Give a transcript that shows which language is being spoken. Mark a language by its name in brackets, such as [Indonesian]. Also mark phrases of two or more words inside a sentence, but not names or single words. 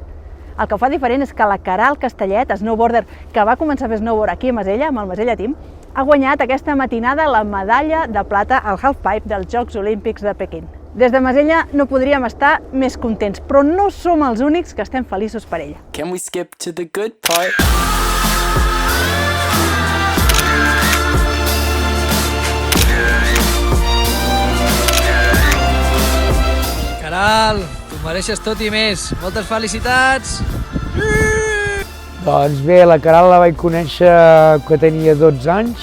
[Catalan] El que ho fa diferent és que la Queralt Castellet, snowboarder que va començar a fer snowboard aquí a Masella, amb el Masella Team, ha guanyat aquesta matinada la medalla de plata al halfpipe dels Jocs Olímpics de Pequín. Des de Masella no podríem estar més contents, però no som els únics que estem feliços per ella. [English] Can we skip to the good part? [Catalan] Queralt, t'ho mereixes tot i més. Moltes felicitats! Doncs bé, la Queralt la vaig conèixer que tenia 12 anys.